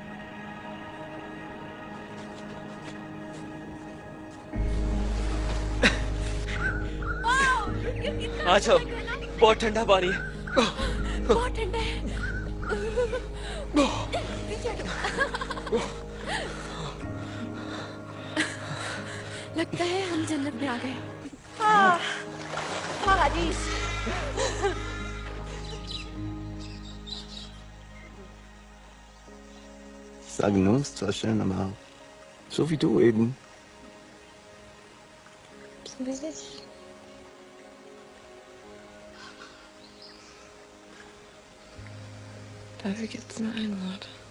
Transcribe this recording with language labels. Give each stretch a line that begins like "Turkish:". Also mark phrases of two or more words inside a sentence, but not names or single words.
Hindi: आ जाओ, बहुत ठंडा पानी है। बहुत ठंडा है। पीछे हटो। लगता है हम जन्नत में आ गए। पारादीस।
German: Sagen uns zwar schnell nochmal. So wie du eben. So wie ich. Dafür gibt's nur ein Wort.